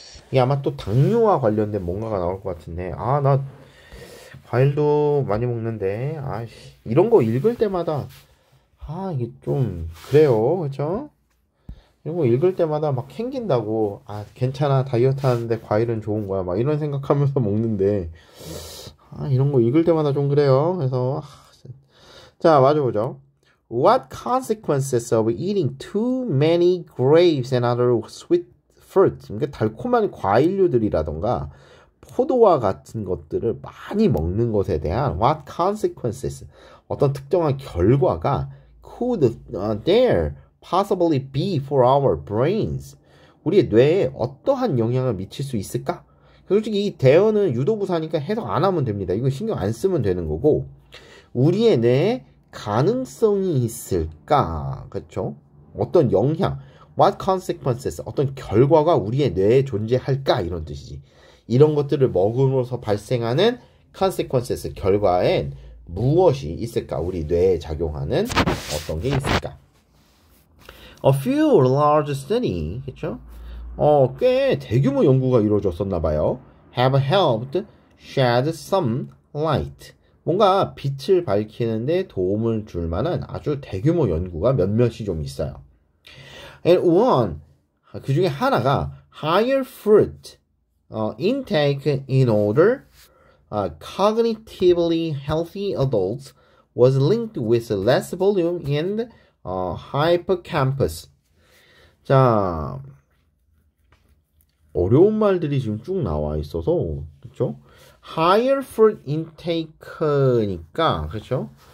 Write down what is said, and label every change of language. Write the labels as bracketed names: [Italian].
[Korean] 이게 아마 또 당뇨와 관련된 뭔가가 나올 것 같은데, 나 과일도 많이 먹는데, 이런 거 읽을 때마다, 이게 좀, 그래요. 그쵸? 이런 거 읽을 때마다 막 캥긴다고, 괜찮아, 다이어트 하는데 과일은 좋은 거야. 막 이런 생각하면서 먹는데, 이런 거 읽을 때마다 좀 그래요. 그래서, 자, 맞아보죠. [English] What consequences of eating too many grapes and other sweet fruits? [Korean] 그러니까 달콤한 과일류들이라던가, 포도와 같은 것들을 많이 먹는 것에 대한 [English] what consequences, [Korean] 어떤 특정한 결과가 [English] could there possibly be for our brains, [Korean] 우리의 뇌에 어떠한 영향을 미칠 수 있을까? 솔직히 이 there는 유도부사니까 해석 안 하면 됩니다. 이거 신경 안 쓰면 되는 거고, 우리의 뇌에 가능성이 있을까? 그렇죠? 어떤 영향, [English] what consequences, [Korean] 어떤 결과가 우리의 뇌에 존재할까? 이런 뜻이지. 이런 것들을 먹음으로써 발생하는 consequences, 결과엔 무엇이 있을까? 우리 뇌에 작용하는 어떤 게 있을까? [English] A few large studies, [Korean] 그렇죠? 꽤 대규모 연구가 이루어졌었나 봐요. [English] Have helped shed some light. [Korean] 뭔가 빛을 밝히는데 도움을 줄 만한 아주 대규모 연구가 몇몇이 좀 있어요. [English] And one, [Korean] 그 중에 하나가 [English] higher fruit intake in older, cognitively healthy adults was linked with less volume in hippocampus. [Korean] 자, 어려운 말들이 지금 쭉 나와 있어서, 그렇죠? [English] higher fruit intake니까, [Korean] 그렇죠?